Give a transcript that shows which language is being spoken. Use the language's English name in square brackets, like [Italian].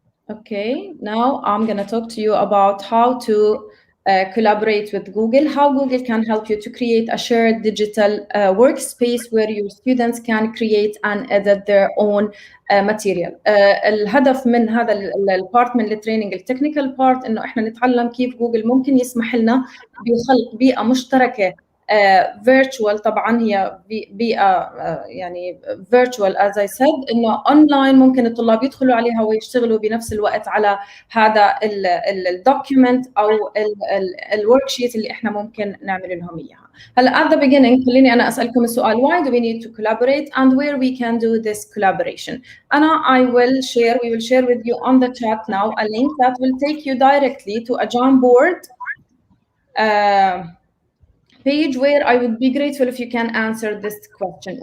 [English] Okay, now I'm going to talk to you about how to collaborate with Google, how Google can help you to create a shared digital workspace where your students can create and edit their own material. [Arabic] الهدف من هذا البارت من التريننج التكنيكال بارت انه احنا نتعلم كيف جوجل ممكن يسمح لنا بخلق بيئة مشتركة virtual. طبعا هي بيئة يعني [English] virtual as I said [Arabic] انه online ممكن الطلاب يدخلوا عليها ويشتغلوا بنفس الوقت على هذا الدوكيومنت او الورك شيت اللي احنا ممكن نعمل لهم اياها. هلا [English] at the beginning [Arabic] خليني انا اسالكم السؤال [English] why do we need to collaborate and where we can do this collaboration. we will share with you on the chat now a link that will take you directly to a Jamboard page where I would be grateful if you can answer this question.